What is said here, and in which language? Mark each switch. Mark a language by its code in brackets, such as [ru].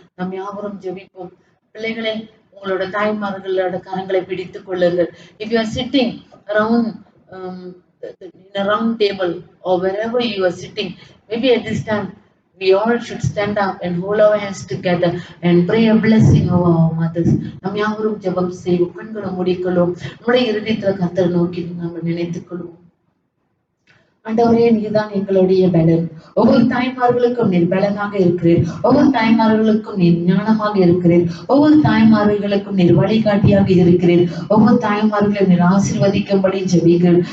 [ta] நாம் யாவரும் ஜெபிப்போம். பிள்ளைகளே, உங்களோட தாய்மார்களோட கரங்களை பிடித்துக் கொள்ளுங்கள். [en] If you are sitting around in a round table or wherever you are sitting, maybe at this time we all should stand up and hold our hands together and pray a blessing over our mothers. [ta] நாம் யாவரும் ஜெபம் செய்வோம். கண்களை மூடிக்கொள்வோம். நம்முடைய இருதயத்துல கர்த்தரை நோக்கி நம்ம நினைத்துக் கொள்வோம். ஆண்டவரே, நீதான் எங்களுடைய பலன். ஒவ்வொரு தாய்மார்களுக்கும் நீர் பலனாக இருக்கிறீர். ஒவ்வொரு தாய்மார்களுக்கும் நீர் ஞானமாக இருக்கிறீர். ஒவ்வொரு தாய்மார்களுக்கும் நீர் வழிகாட்டியாக இருக்கிறீர். ஒவ்வொரு தாய்மார்களையும் நீர் ஆசீர்வதிக்கும்படி ஜெபிக்கிறேன்.